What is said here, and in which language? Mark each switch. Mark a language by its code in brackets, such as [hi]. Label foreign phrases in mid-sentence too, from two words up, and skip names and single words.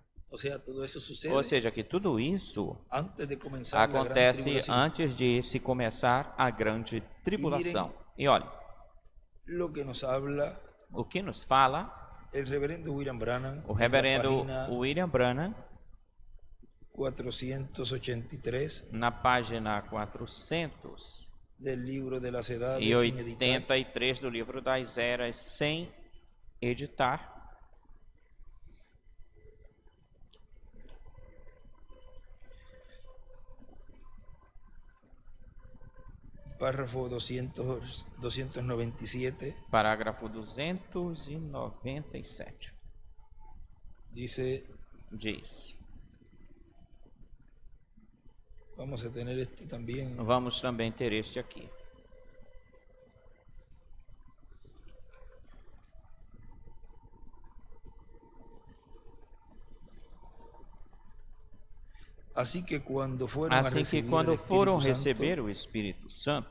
[pt] Ou seja, que tudo isso acontece antes de se começar a grande tribulação. E olha, o que nos fala o reverendo William Branham, 483, na página 483 [es] del libro de las edades, [pt] do livro das Eras, sem editar. Parágrafo 297. Parágrafo 297. Diz. [es] Vamos a tener este también. [pt] Vamos também ter este aqui. Assim que quando foram receber o Espírito Santo,